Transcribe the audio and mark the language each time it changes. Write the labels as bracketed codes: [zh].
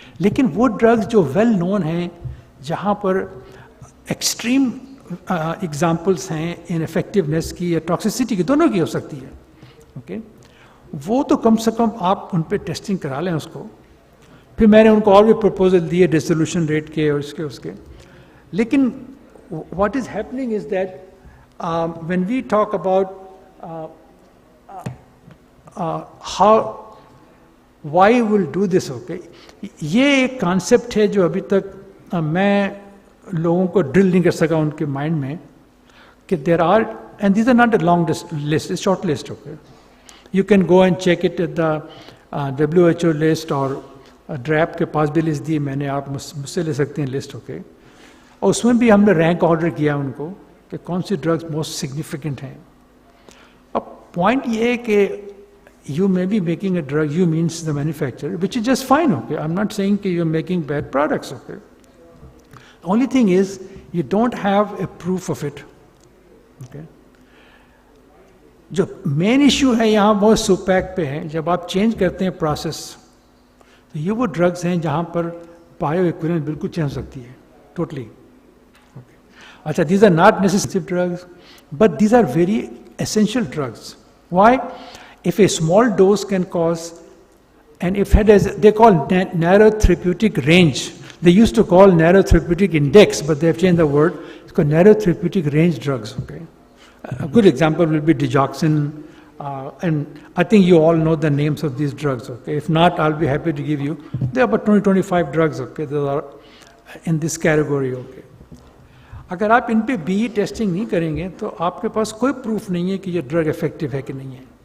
[hi] लेकिन वो ड्रग्स जो वेल नोन हैं जहाँ पर एक्सट्रीम एग्जाम्पल्स हैं इन इफेक्टिवनेस की या टॉक्सिसिटी की, दोनों की हो सकती है, ओके, वो तो कम से कम आप उन पर टेस्टिंग करा लें उसको. फिर मैंने उनको और भी प्रपोजल दिए डिसोल्यूशन रेट के और उसके. लेकिन [en] what is happening is that when we talk about why we'll do this, okay, [hi] ये एक कॉन्सेप्ट है जो अभी तक मैं लोगों को ड्रिल नहीं कर सका उनके माइंड में [en] कि there are, and these are not a long list, it's short list, okay. You can go and check it at the WHO list [hi] और ड्रैप के पास भी लिस्ट दी मैंने, आप मुझसे ले सकते हैं लिस्ट, ओके. और उसमें भी हमने रैंक ऑर्डर किया उनको कि कौन सी ड्रग्स मोस्ट सिग्निफिकेंट हैं. अब पॉइंट ये है कि [en] you may be making a drug, you means the manufacturer, which is just fine, okay. I'm not saying that you're making bad products, okay. The only thing is you don't have a proof of it, okay. [hi] जो main issue है यहाँ वो सुपैक पे है. जब आप change करते हैं प्रोसेस, तो ये वो ड्रग्स हैं जहाँ पर बायो इक्विवेलेंस बिल्कुल चेंज हो सकती है, टोटली. अच्छा, [en] these are not necessary drugs, but these are very essential drugs. Why? If a small dose can cause, and if it has, they call narrow therapeutic range. They used to call narrow therapeutic index, but they have changed the word. It's called narrow therapeutic range drugs. Okay, a good example will be digoxin, and I think you all know the names of these drugs. Okay, if not, I'll be happy to give you. There are about 20-25 drugs. Okay, those are in this category. Okay. [hi] अगर आप इन पे be testing नहीं करेंगे तो आपके पास कोई proof नहीं है कि ये ड्रग इफेक्टिव है कि नहीं है.